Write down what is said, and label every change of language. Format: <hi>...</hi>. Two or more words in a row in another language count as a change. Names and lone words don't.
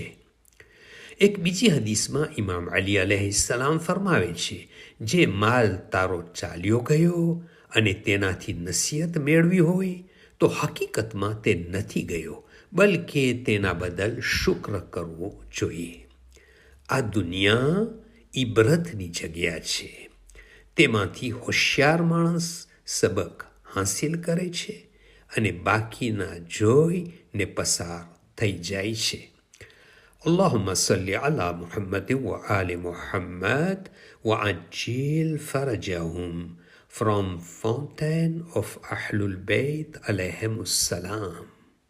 <gu>એક બીજી હદીસમાં ઇમામ અલી અલૈહિસ્સલામ ફરમાવે છે, જે માલ તારો ચાલ્યો ગયો અને તેનાથી નસીહત મેળવી હોય તો હકીકતમાં તે નથી ગયો, બલકે તેના બદલ શુક્ર કરવો જોઈએ. આ દુનિયા ઇબરતની જગ્યા છે. તેમાંથી હોશિયાર માણસ સબક હાંસિલ કરે છે અને બાકીના જોઈને પસાર થઈ જાય છે.</gu> <ar>اللهم صل على محمد وآل محمد وعجل فرجهم.</ar> <en>From Fountain of Ahlul Bayt</en> <ar>عليهم السلام.</ar>